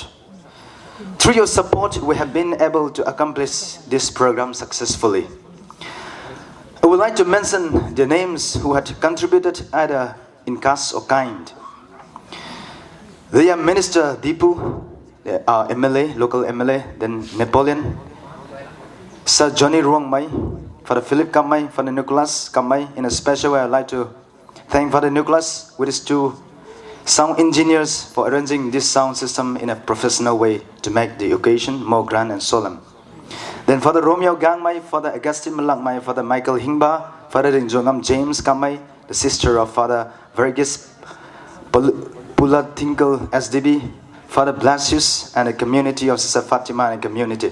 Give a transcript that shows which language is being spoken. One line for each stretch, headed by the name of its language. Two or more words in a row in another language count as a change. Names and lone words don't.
English: Through your support, we have been able to accomplish this program successfully. I would like to mention the names who had contributed either in cash or kind. They are Minister Deepu, our MLA, local MLA, then Napoleon, Sir Johnny Ruang Mai, Father Philip Kamai, Father Nicholas Kamai. In a special way, I'd like to thank Father Nicholas with his two sound engineers for arranging this sound system in a professional way to make the occasion more grand and solemn. Then Father Romeo Gangmai, Father Augustine Malakmai, Father Michael Hingba, Father Jongam James Kamai, the sister of Father Vergis Pula Tinkle SDB, Father bless you and the community of Sister Fatima and community.